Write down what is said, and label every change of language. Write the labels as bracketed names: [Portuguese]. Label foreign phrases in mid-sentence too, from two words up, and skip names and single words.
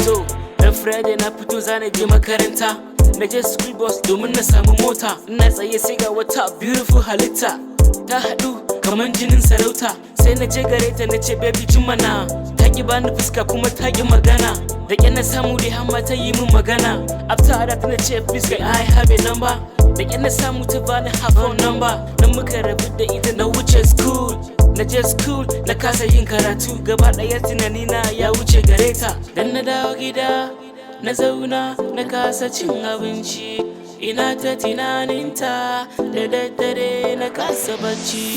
[Hausa] To, ran Friday na fito za na je makaranta. Na je [English] school bus [Hausa] domin na samu mota. Ina tsaye sai ga wata beautiful halitta. Ta haɗu kaman jinin sarauta. Sai na je gare ta na ce, "Baby, jin mana." Ta ƙi bani fuska kuma ta ƙi magana. Da ƙyar na samu dai har ma ta yi min magana. [English] After that [Hausa] na ce, [English] "Please, can I have a number?" [Hausa] Da ƙyar na samu ta bani [English] her phone number. [Hausa] Nan muka rabu da ita na wuce school. Na je school, na kasa yin karatu. Gaba ɗaya tunani na ya wuce gare ta. Dan na dawo gida, na zauna, na kasa cin abinci. Ina ta tunaninta, da daddare na kasa bacci.